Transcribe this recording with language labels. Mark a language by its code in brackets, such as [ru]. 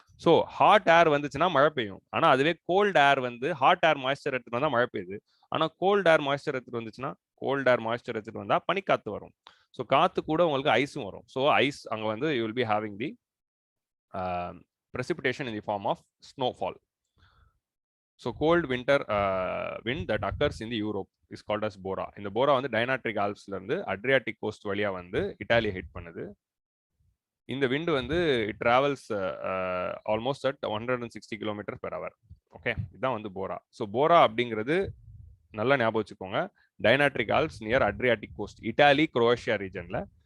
[ta] So hot air வந்துச்சுன்னா மழை பெய்யும். ஆனா அதுவே கோல்டு ஏர் வந்து ஹாட் ஏர் மாய்ஸ்சர் எடுத்துட்டு வந்தா மழை பெய்யுது. ஆனா கோல்டு ஏர் மாய்ஸ்சர் எடுத்துட்டு வந்துச்சுன்னா, கோல்டு ஏர் மாய்ஸ்சர் எடுத்துட்டு வந்தா பனிக்காத்து வரும். ஸோ காத்து கூட உங்களுக்கு ஐஸும் வரும். ஸோ ஐஸ் அங்க வந்து [en] You will be having the precipitation in the form of snowfall. So cold winter wind that occurs in the Europe is called as Bora. [ta] இந்த போரா வந்து டைனாட்ரிக் ஆல்ப்ஸ்ல இருந்து அட்ரியாட்டிக் கோஸ்ட் வழியா வந்து இட்டாலியை ஹிட் பண்ணுது. இந்த விண்டு வந்து [en] It travels almost at 160 kilometre per hour. [ta] Okay, இதுதான் வந்து போரா. ஸோ போரா அப்படிங்கிறது நல்லா ஞாபகம் வச்சுக்கோங்க, டைனாட்ரிக் Alps near அட்ரியாட்டிக் cost, Italy Croatia ரீஜன்ல.